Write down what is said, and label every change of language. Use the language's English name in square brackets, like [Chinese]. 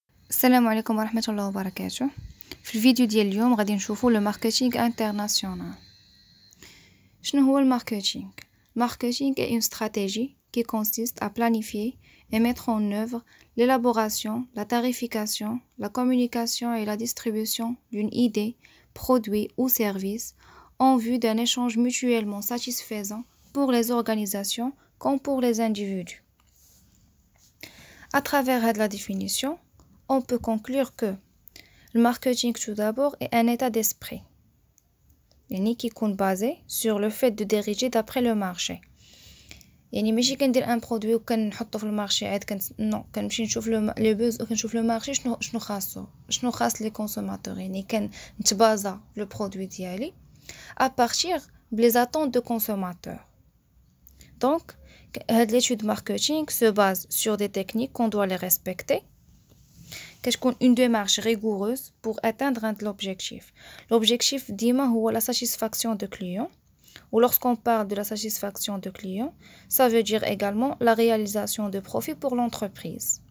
[Arabic] السلام عليكم ورحمة الله وبركاته. في الفيديو ديال اليوم غادي نشوفوا لو ماركتينغ انترناسيونال. شنو هو الماركتينغ؟ [French] Marketing est une stratégie qui consiste à planifier et mettre en œuvre l'élaboration, la tarification, la communication et la distribution d'une idée, produit ou service en vue d'un échange mutuellement satisfaisant pour les organisations comme pour les individus. À travers la définition, on peut conclure que le marketing tout d'abord est un état d'esprit. qui est basé sur le fait de diriger d'après le marché. [Arabic] يعني ماشي كندير ان برودوي وكنحطو في المارشي عاد كنمشي نشوف لي بوز وكنشوف لو مارشي شنو خاصو شنو خاص لي كونسوماتور يعني كنتبازا لو برودوي ديالي [French] à partir des attentes de consommateurs. Donc l'étude marketing se base sur des techniques qu'on doit les respecter. [Arabic] كتكون [French] une démarche rigoureuse pour atteindre l'objectif. L'objectif [Arabic] ديما هو [French] la satisfaction de client. Ou lorsqu'on parle de la satisfaction de client, ça veut dire également la réalisation de profit pour l'entreprise.